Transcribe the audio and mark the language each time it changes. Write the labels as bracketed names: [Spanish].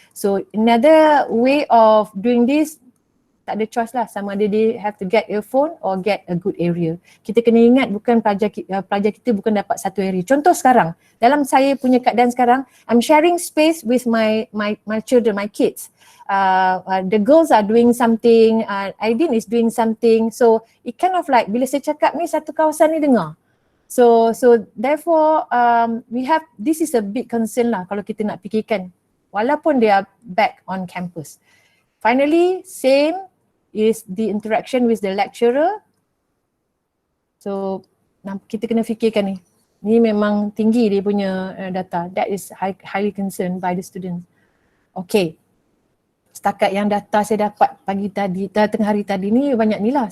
[English] So another way of doing this, [Malay] tak ada [English] choice lah, [Malay] sama ada [English] they have to get earphone or get a good area. [Malay] Kita kena ingat bukan pelajar kita bukan dapat satu area. Contoh sekarang, dalam saya punya keadaan sekarang, [English] I'm sharing space with my children, my kids. The girls are doing something, Aidin is doing something. So it kind of like [Malay] bila saya cakap ni satu kawasan ni dengar. [English] So therefore we have, this is a big concern lah [Malay] kalau kita nak fikirkan walaupun [English] they are back on campus. Finally, same is the interaction with the lecturer. [Malay] So kita kena fikirkan ni. Ni memang tinggi dia punya data. [English] That is highly concerned by the students. Okay. [Malay] Setakat yang data saya dapat pagi tadi, tengah hari tadi ni banyak ni lah.